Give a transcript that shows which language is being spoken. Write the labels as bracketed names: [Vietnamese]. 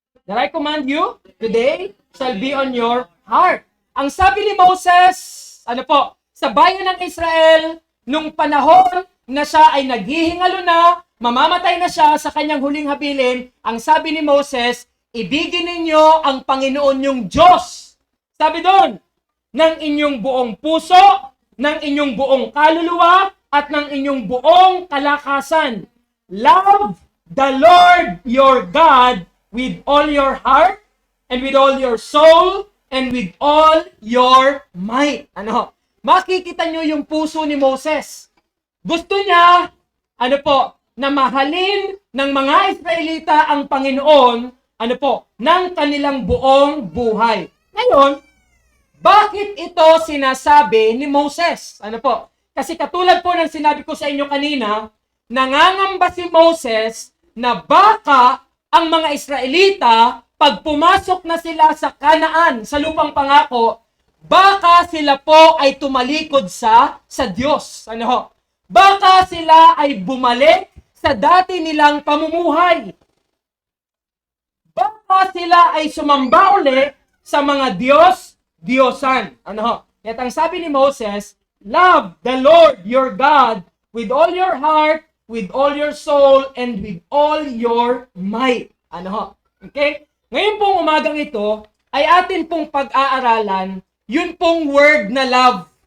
[English] That I command you today shall be on your heart. [Filipino] Ang sabi ni Moses, ano po, sa bayan ng Israel, nung panahon na siya ay naghihingalo na, mamamatay na siya sa kanyang huling habilin, ang sabi ni Moses, ibigin ninyo ang Panginoon yung Diyos. Sabi doon, ng inyong buong puso, ng inyong buong kaluluwa, at ng inyong buong kalakasan. [English] Love the Lord your God with all your heart, and with all your soul, and with all your might. [Filipino] Ano? Makikita nyo yung puso ni Moses. Gusto niya, ano po, na mahalin ng mga Israelita ang Panginoon, ano po, ng kanilang buong buhay. Ngayon, bakit ito sinasabi ni Moses? Ano po? Kasi katulad po ng sinabi ko sa inyo kanina, nangangamba si Moses na baka ang mga Israelita, pag pumasok na sila sa Kanaan, sa lupang pangako, baka sila po ay tumalikod sa Diyos. Ano ho? Baka sila ay bumalik sa dati nilang pamumuhay. Baka sila ay sumamba uli sa mga Diyosan. Ano ho? At ang sabi ni Moses, [English] love the Lord your God with all your heart, with all your soul, and with all your might. [Filipino] Ano ho? Okay? Ngayon pong umagang ito, ay atin pong pag-aaralan, yun pong word na love.